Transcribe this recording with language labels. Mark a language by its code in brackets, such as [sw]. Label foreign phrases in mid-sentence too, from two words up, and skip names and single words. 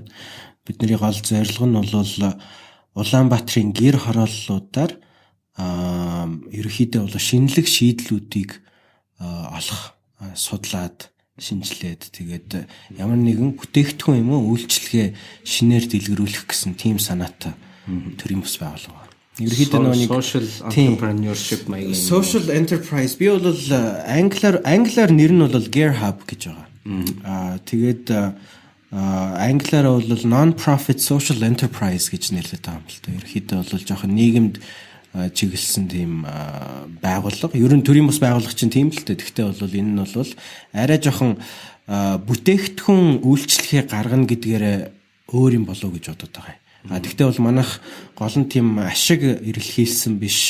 [mn] Бидний гол зорилго нь бол Улаанбаатарын гэр хорооллуудаар ерөнхийдөө бол шинэлэг шийдлүүдийг олох, судлаад, шинжилээд тэгээд ямар нэгэн бүтээгдэхүүн юм уу үйлчлэгээ шинээр дэлгэрүүлэх гэсэн тийм санаатай төрийн бус байгууллага. Ерөнхийдөө нэг [en] social entrepreneurship маягийн social enterprise [mn] би бол англиар нэр нь бол Gear Hub гэж байгаа. Тэгээд англиар бол [en] non-profit social enterprise [mn] гэж нэрлэдэг юм л та. Ерөнхийдөө бол жоохон нийгэмд чиглэсэн тийм байгууллага. Ер нь төрийн бус байгууллага чинь тийм л дээ. Гэхдээ бол энэ нь бол арай жоохон бүтээгдэхүүн үйлчлэгээ гаргана гэдгээр өөр юм болов гэж бодод байгаа юм. Гэхдээ бол манайх гол нь тийм ашиг эрэлхийлсэн биш.